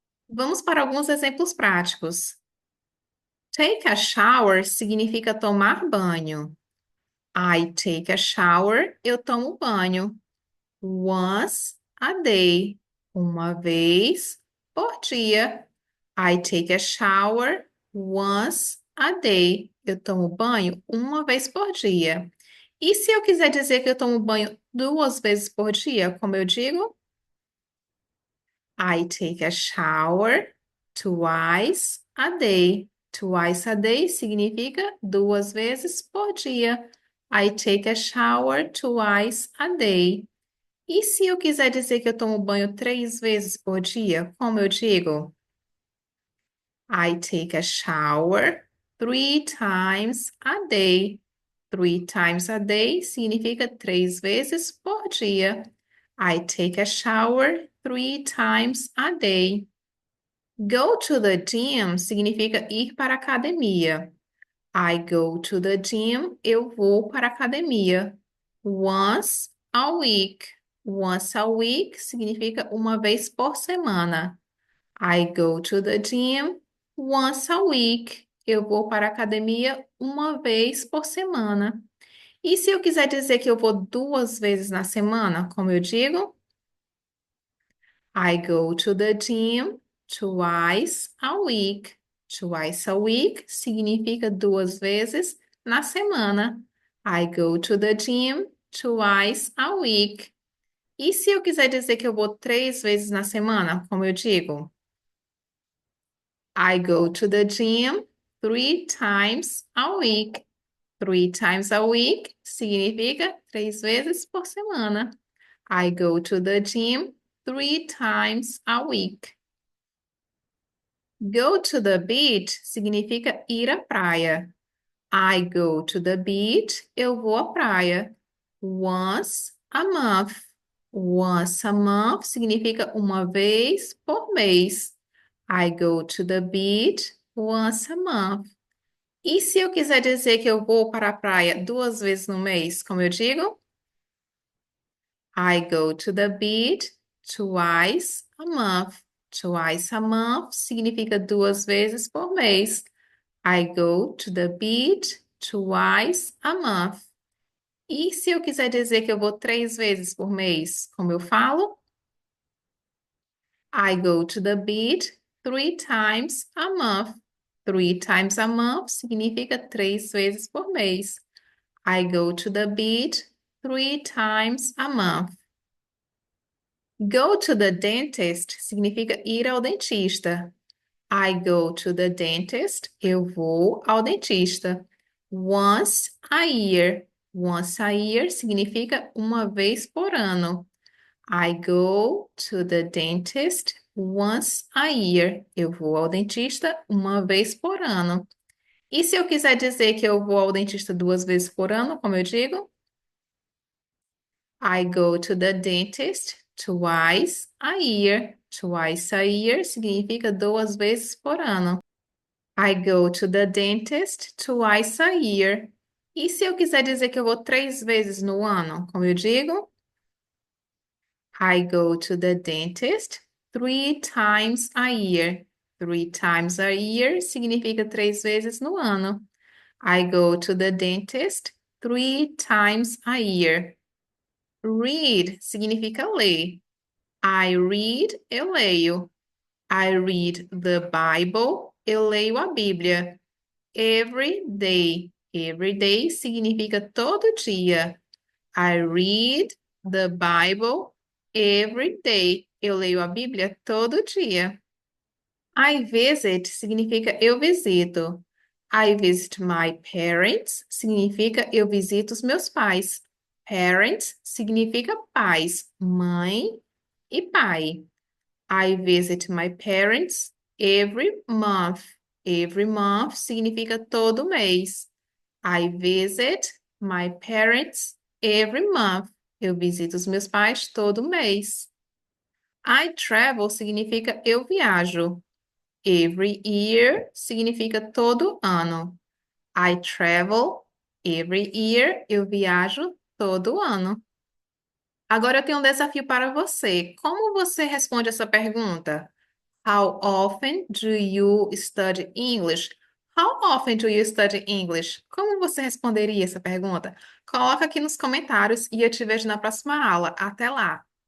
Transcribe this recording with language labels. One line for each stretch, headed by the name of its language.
Portuguese: Vamos para alguns exemplos práticos.
English: Take a shower
Portuguese: significa tomar banho.
English: I take a shower,
Portuguese: eu tomo banho.
English: Once a day,
Portuguese: uma vez por dia.
English: I take a shower once a day.
Portuguese: Eu tomo banho uma vez por dia. E se eu quiser dizer que eu tomo banho duas vezes por dia, como eu digo?
English: I take a shower twice a day. Twice a day
Portuguese: significa duas vezes por dia.
English: I take a shower twice a day.
Portuguese: E se eu quiser dizer que eu tomo banho três vezes por dia, como eu digo?
English: I take a shower three times a day. Three times a day
Portuguese: significa três vezes por dia.
English: I take a shower three times a day. Go to the gym
Portuguese: significa ir para a academia.
English: I go to the gym,
Portuguese: eu vou para a academia.
English: Once a week. Once a week
Portuguese: significa uma vez por semana.
English: I go to the gym once a week.
Portuguese: Eu vou para a academia uma vez por semana. E se eu quiser dizer que eu vou duas vezes na semana, como eu digo?
English: I go to the gym twice a week. Twice a week
Portuguese: significa duas vezes na semana.
English: I go to the gym twice a week.
Portuguese: E se eu quiser dizer que eu vou três vezes na semana, como eu digo?
English: I go to the gym three times a week. Three times a week
Portuguese: significa três vezes por semana.
English: I go to the gym three times a week. Go to the beach
Portuguese: significa ir à praia.
English: I go to the beach,
Portuguese: eu vou à praia.
English: Once a month. Once a month
Portuguese: significa uma vez por mês.
English: I go to the beach once a month.
Portuguese: E se eu quiser dizer que eu vou para a praia duas vezes no mês, como eu digo?
English: I go to the beach twice a month. Twice a month
Portuguese: significa duas vezes por mês.
English: I go to the beach twice a month.
Portuguese: E se eu quiser dizer que eu vou três vezes por mês, como eu falo?
English: I go to the beach three times a month. Three times a month
Portuguese: significa três vezes por mês.
English: I go to the beach three times a month. Go to the dentist
Portuguese: significa ir ao dentista.
English: I go to the dentist.
Portuguese: Eu vou ao dentista.
English: Once a year. Once a year
Portuguese: significa uma vez por ano.
English: I go to the dentist once a year.
Portuguese: Eu vou ao dentista uma vez por ano. E se eu quiser dizer que eu vou ao dentista duas vezes por ano, como eu digo?
English: I go to the dentist twice a year. Twice a year
Portuguese: significa duas vezes por ano.
English: I go to the dentist twice a year.
Portuguese: E se eu quiser dizer que eu vou três vezes no ano, como eu digo?
English: I go to the dentist three times a year. Three times a year
Portuguese: significa três vezes no ano.
English: I go to the dentist three times a year.
Portuguese: Read significa ler.
English: I read,
Portuguese: eu leio.
English: I read the Bible,
Portuguese: eu leio a Bíblia.
English: Every day. Every day
Portuguese: significa todo dia.
English: I read the Bible every day.
Portuguese: Eu leio a Bíblia todo dia.
English: I visit
Portuguese: significa eu visito.
English: I visit my parents
Portuguese: significa eu visito os meus pais. Parents significa pais, mãe e pai.
English: I visit my parents every month. Every month
Portuguese: significa todo mês.
English: I visit my parents every month.
Portuguese: Eu visito os meus pais todo mês.
English: I travel
Portuguese: significa eu viajo.
English: Every year
Portuguese: significa todo ano.
English: I travel every year.
Portuguese: Eu viajo todo ano. Agora eu tenho um desafio para você. Como você responde essa pergunta?
English: How often do you study English? How often do you study English?
Portuguese: Como você responderia essa pergunta? Coloca aqui nos comentários e eu te vejo na próxima aula. Até lá!